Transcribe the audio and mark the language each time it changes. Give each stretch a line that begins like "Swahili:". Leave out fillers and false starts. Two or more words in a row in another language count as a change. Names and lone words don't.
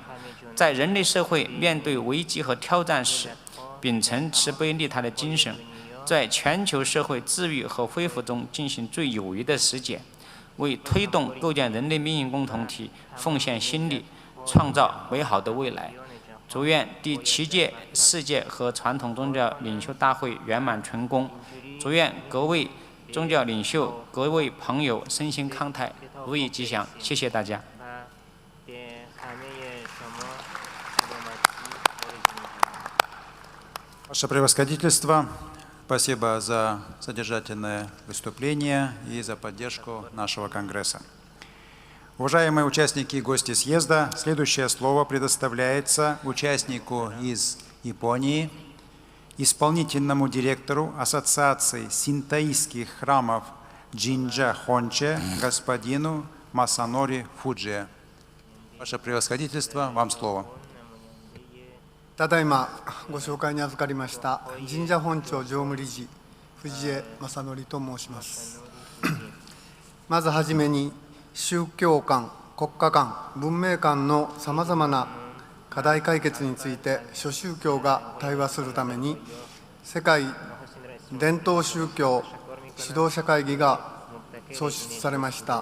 Chinese: 在人类社会面对危机和挑战时，秉承慈悲利他的精神，在全球社会治愈和恢复中进行最有益的实践，为推动构建人类命运共同体奉献心力，创造美好的未来。祝愿第7届世界和传统宗教领袖大会圆满成功，祝愿各位宗教领袖、各位朋友身心康泰，如意吉祥。谢谢大家。
Russian: Ваше превосходительство, спасибо за содержательное выступление и за поддержку нашего Конгресса. Уважаемые участники и гости съезда, следующее слово предоставляется участнику из Японии, исполнительному директору Ассоциации синтоистских храмов Джинджа Хонче, господину Масанори Фуджи. Ваше превосходительство, вам слово.
Japanese: ただいまご紹介に預かりました神社本庁常務理事藤江正則と申します。まずはじめに宗教間、国家間、文明間のさまざまな課題解決について諸宗教が対話するために、世界伝統宗教指導者会議が創出されました。